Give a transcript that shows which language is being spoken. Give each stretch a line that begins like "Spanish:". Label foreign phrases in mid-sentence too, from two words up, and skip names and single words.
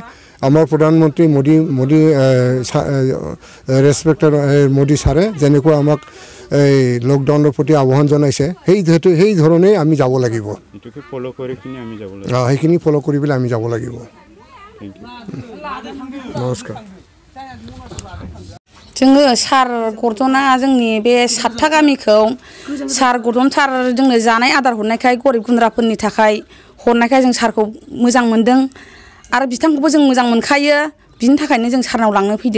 Assamese: আমাৰ প্ৰধানমন্ত্ৰী মোদী ৰেসপেক্টেড মোদী ছাৰে যেনেকুৱা আমাক এই লকডাউনৰ প্ৰতি আহ্বান জনাইছে সেই ধৰণে আমি যাব লাগিব। এটোকে ফলো কৰি কিনে আমি যাব লাগিব। সেইখিনি ফলো কৰি পেলাই আমি যাব লাগিব। নমস্কাৰ।
Bodo: जोङो सार गरदना जोंनि बे 7था गामिखौ सार गरदन सार जोंनो जानाय आदार हरनायखाय गरिब गुन्द्राफोरनि थाखाय हरनायखाय जों सारखौ मोजां मोनदों आरो बिथांखौबो जों मोजां मोनखायो बिनि थाखायनो जों सारनाव लांनो फैदों।